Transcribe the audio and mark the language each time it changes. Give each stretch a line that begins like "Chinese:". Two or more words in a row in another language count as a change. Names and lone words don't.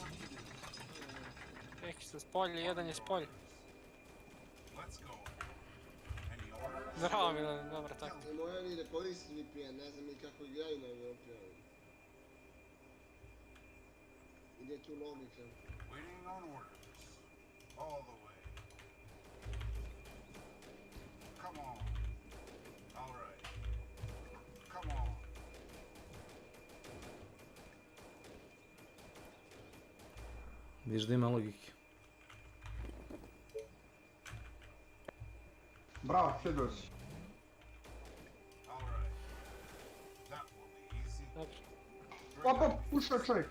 Bosnian: Neki su spolje, jedan je spolje. Bravo Milan, dobro tako. Moja ni ne koristi VPN, ne znam ni kako igraju na VPN. Ide tu logika.
English: Waiting on orders. All the way. Come on. All right. Come on.
Bosnian: Viš da ima logike. Bravo, sjedio si. Opa, pušao čovjek.